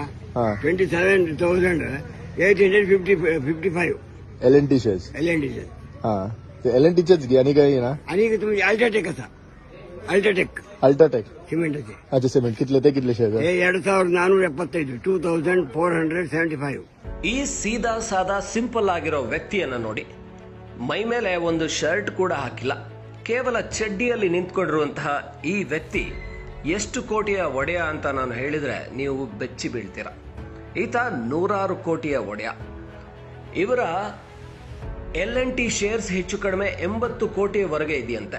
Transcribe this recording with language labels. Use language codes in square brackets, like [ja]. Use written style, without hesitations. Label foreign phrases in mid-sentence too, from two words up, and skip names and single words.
[mr] हा 27,855 LNT शेअर्स. LNDचे. हा ते LNTचेच घे आणि काही ना. आणि तुम्ही अल्ट्राटेक असा अल्ट्राटेक अल्ट्राटेक. सिमेंटचे अच्छा सिमेंट कितले शेअर्स आहे? हे 2,475 2,475. [kn] ಈ ಸೀದಾ ಸಾದಾ ಸಿಂಪಲ್ ಆಗಿರೋ ವ್ಯಕ್ತಿಯನ್ನ ನೋಡಿ, ಮೈ ಮೇಲೆ ಒಂದು ಶರ್ಟ್ ಕೂಡ ಹಾಕಿಲ್ಲ, ಕೇವಲ ಚಡ್ಡಿಯಲ್ಲಿ ನಿಂತ್ಕೊಂಡಿರುವಂತಹ ಈ ವ್ಯಕ್ತಿ ಎಷ್ಟು ಕೋಟಿಯ ಒಡೆಯ ಅಂತ ನಾನು ಹೇಳಿದ್ರೆ ನೀವು ಬೆಚ್ಚಿ ಬೀಳ್ತೀರ. ಈತ 100 ಕೋಟಿಯ ಒಡೆಯ. ಇವರ LNT ಶೇರ್ಸ್ ಹೆಚ್ಚು ಕಡಿಮೆ 80 ಕೋಟಿಯವರೆಗೆ ಇದೆಯಂತೆ.